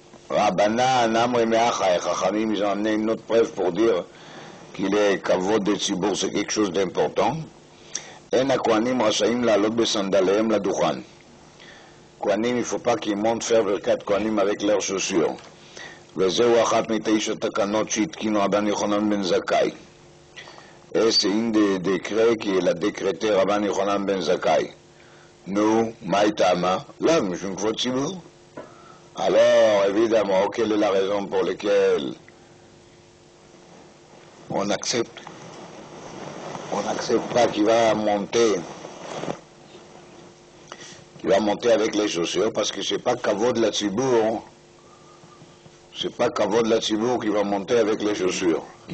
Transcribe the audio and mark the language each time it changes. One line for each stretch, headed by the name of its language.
Hebrew: Rabbanan amri me'achai.
French: Chachamim, ils ont amené une autre preuve pour dire qu'il est kavod de tzibour, c'est quelque chose d'important.
Hebrew: En hakohanim rashaim la'alot besandalehem ladukhan.
French: Kohanim, il ne faut pas qu'ils montent faire Birkat Kohanim avec leurs chaussures.
Hebrew: וזהו אחת מתשע תקנות שהתקינו רבן יוחנן בן זכאי.
French: Et c'est une des décrets qu'il a décrété Rabban Yochanan ben Zakkai. Nous, Maïtama, là, je ne veux pas. Alors, évidemment, quelle est la raison pour laquelle on n'accepte pas qu'il va monter avec les chaussures, parce que c'est pas Kavod la Tzibour, c'est pas Kavod la Tzibour qui va monter avec les chaussures.